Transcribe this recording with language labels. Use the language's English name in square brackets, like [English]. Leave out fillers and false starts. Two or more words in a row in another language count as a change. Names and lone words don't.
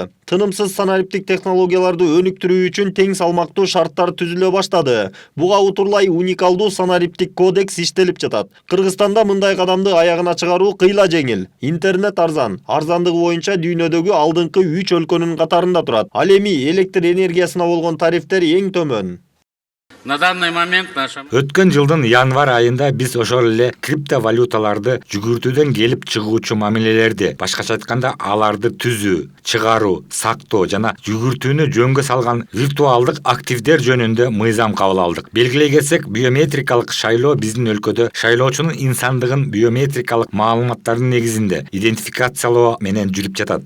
[Kyrgyz] Тынымсыз санариптик технологияларды өнүктүрүү үчүн тең салмактуу шарттар түзүлө баштады. Буга утурлай уникалдуу санариптик кодекс иштелип жатат. Кыргызстанда мындай кадамды аягына чыгаруу кыйла жеңил. Интернет арзан. Арзандыгы боюнча дүйнөдөгү алдыңкы 3 өлкөнүн катарында турат. Ал эми электр энергиясына болгон тарифтер эң төмөн. [Russian] На данный момент наша. [Kyrgyz] Өткөн жылдын январь айында биз ошол эле криптовалюталарды жүгүртүүдөн келип чыгуучу мамилелерди, башкача айтканда аларды түзүү, чыгаруу, сактоо жана жүгүртүүнү жөнгө салган виртуалдык активдер жөнүндө мыйзам кабыл алдык. Белгилей кетсек, биометрикалык шайлоо биздин өлкөдө шайлоочунун инсандыгын биометрикалык маалыматтардын негизинде идентификациялоо менен жүрүп жатат.